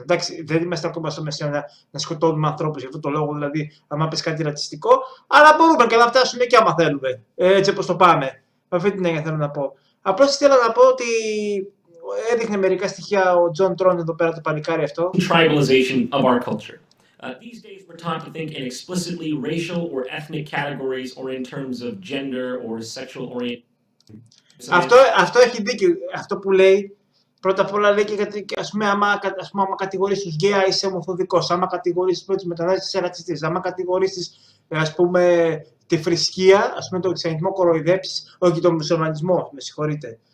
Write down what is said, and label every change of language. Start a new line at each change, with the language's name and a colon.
Greek: Εντάξει, δεν είμαστε ακόμα στο μεσαίωνα να σκοτώνουμε ανθρώπους για αυτόν τον λόγο, δηλαδή, αν πεις κάτι ρατσιστικό, αλλά μπορούμε και να φτάσουμε και άμα θέλουμε. Έτσι όπως το πάμε. Με αυτή την έννοια θέλω να πω. Απλώς ήθελα να πω ότι έδειχνε μερικά στοιχεία ο Jon Tron εδώ πέρα το παλικάρι αυτό.
English: Tribalization of our culture. These days we're taught to think in explicitly racial or ethnic categories or in terms of gender or sexual orientation.
Greek: Αυτό έχει δίκιο. Αυτό που λέει, πρώτα απ' όλα λέει και γιατί, ας πούμε, άμα κατηγορείς τους γκέα είσαι ομοφοβικός, άμα κατηγορείς τους μετανάστες είσαι ρατσιστής, άμα κατηγορείς ας πούμε τη θρησκεία, ας πούμε τον χριστιανισμό κοροϊδέψεις, όχι τον μουσουλμανισμό, με συγχωρείτε.